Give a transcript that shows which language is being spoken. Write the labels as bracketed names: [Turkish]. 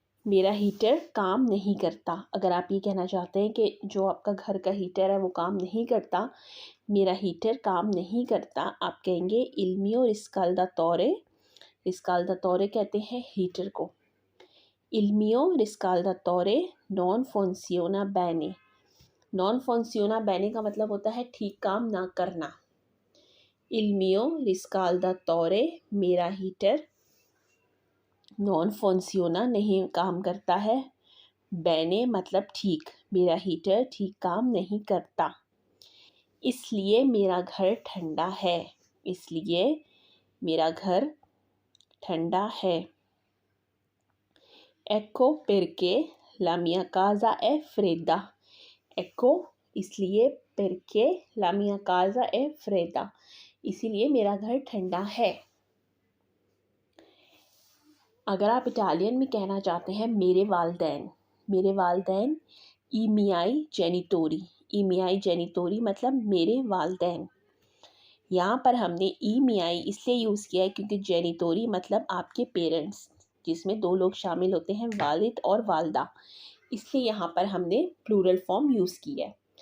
[Hindi] मेरा हीटर काम नहीं करता। अगर आप ये कहना चाहते हैं कि जो आपका घर का हीटर है वो काम नहीं करता, मेरा हीटर काम नहीं करता, आप कहेंगे [Italian] il mio riscaldatore। [Hindi] रिस्काल्दातोरे कहते हैं हीटर को। [Italian] il mio riscaldatore non funziona bene। [Hindi] Non फंक्शियोना बैने का मतलब होता है ठीक काम ना करना। [Italian] il mio riscaldatore, [Hindi] मेरा हीटर, [Italian] नॉन फंक्शियोना [Hindi] नहीं काम करता है, बैने मतलब ठीक, मेरा हीटर ठीक काम नहीं करता। इसलिए मेरा घर ठंडा है, इसलिए मेरा घर ठंडा है। [Italian] Ecco perché la mia casa è fredda। [Hindi] Ecco इसलिए, [Italian] perché la mia casa è fredda, [Hindi] इसीलिए मेरा घर ठंडा है। अगर आप इटालियन में कहना चाहते हैं मेरे वालदैन, मेरे वालदैन, [Italian] ई मियाई जेनिटोरी। ई मियाई जेनिटोरी [Hindi] मतलब मेरे वालदैन। यहाँ पर हमने ई मियाई इसलिए यूज़ किया है क्योंकि जेनिटोरी मतलब आपके पेरेंट्स, जिसमें 2 लोग शामिल होते हैं, वालिद और वालदा, इसलिए यहाँ पर हमने प्लूरल फॉर्म यूज़ की है।